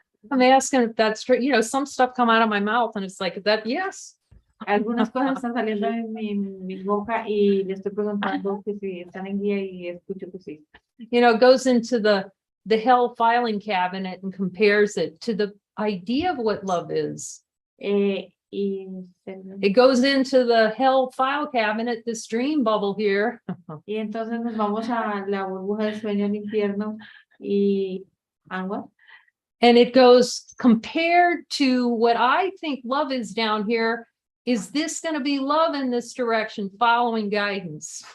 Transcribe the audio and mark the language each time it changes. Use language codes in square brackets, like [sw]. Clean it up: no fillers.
[en] I'm asking if that's true. You know, some stuff come out of my mouth and it's like that, yes. [es] Algunas cosas están saliendo de mi boca y le estoy preguntando que si están en guía y escucho que sí. [en] You know, it goes into the hell filing cabinet and compares it to the idea of what love is. It goes into the hell file cabinet, this dream bubble here. [es] Y entonces nos vamos a la burbuja del sueño al infierno y agua. [en] And it goes compared to what I think love is down here. Is this going to be love in this direction, following guidance?